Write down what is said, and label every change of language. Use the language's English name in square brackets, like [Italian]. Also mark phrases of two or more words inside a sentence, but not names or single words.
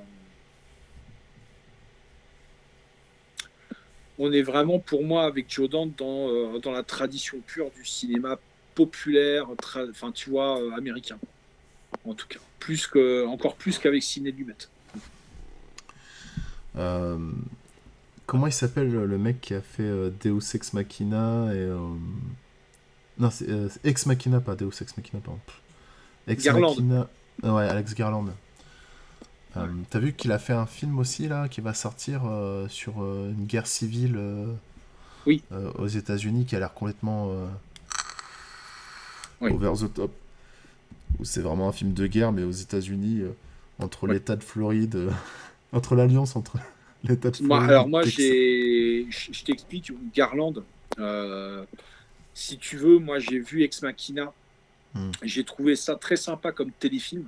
[French] On est vraiment, pour moi, avec Joe Dante dans la tradition pure du cinéma populaire, tu vois, américain, en tout cas. Encore plus qu'avec Sidney Lumet. Comment il s'appelle le mec qui a fait Deus Ex Machina et non, c'est Ex Machina, pas Deus Ex Machina, pardon. Ex Garland. Machina, ouais, Alex Garland. Ouais. T'as vu qu'il a fait un film aussi là qui va sortir sur une guerre civile oui. Aux États-Unis qui a l'air complètement [English] over the top. [French] C'est vraiment un film de guerre, mais aux États-Unis, entre l'État de Floride, entre l'alliance entre l'État de Floride. Moi, je t'explique, Garland. Si tu veux, moi, j'ai vu Ex Machina. J'ai trouvé ça très sympa comme téléfilm.